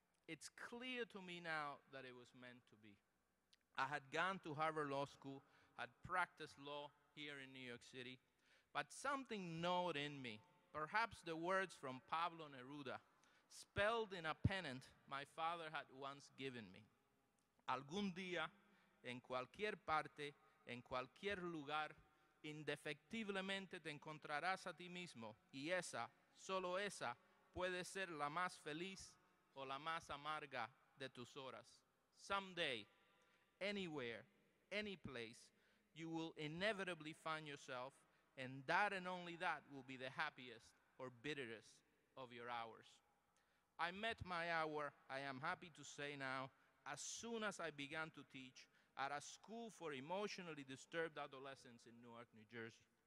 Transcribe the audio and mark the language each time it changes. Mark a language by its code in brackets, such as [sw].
[en] It's clear to me now that it was meant to be. I had gone to Harvard Law School, had practiced law here in New York City, but something gnawed in me, perhaps the words from Pablo Neruda, spelled in a pennant my father had once given me. [es] Algún día, en cualquier parte, en cualquier lugar, indefectiblemente te encontrarás a ti mismo, y esa, solo esa, puede ser la más feliz o la más amarga de tus horas. [en] Someday, anywhere, any place, you will inevitably find yourself, and that and only that will be the happiest or bitterest of your hours. I met my hour, I am happy to say now, as soon as I began to teach at a school for emotionally disturbed adolescents in Newark, New Jersey.